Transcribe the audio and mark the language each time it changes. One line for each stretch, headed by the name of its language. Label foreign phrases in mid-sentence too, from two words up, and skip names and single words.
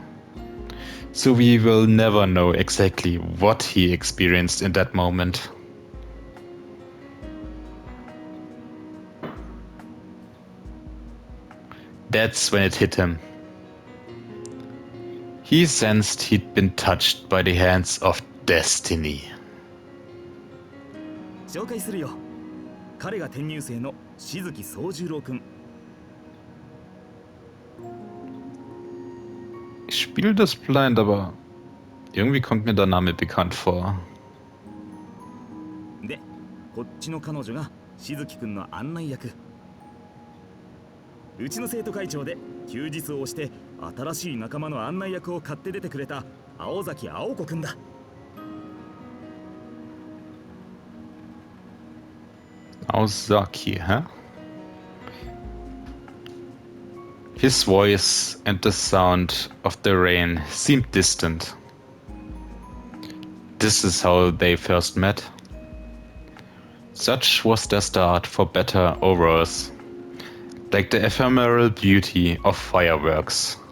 English: So we will never know exactly what he experienced in that moment. That's when it hit him. He sensed he'd been touched by the hands of destiny.
Japanese: 紹介するよ。彼が転入生の静木宗十郎くん。
German: Ich spiele das blind, aber irgendwie kommt mir der Name bekannt vor.
Japanese: で、こっちの彼女が静木くんの案内役。うちの生徒会長で休日を押して新しい仲間の案内役を買って出てくれた青崎青子くんだ。
English: Aosaki, huh? His voice and the sound of the rain seemed distant. This is how they first met. Such was their start, for better or worse, like the ephemeral beauty of fireworks.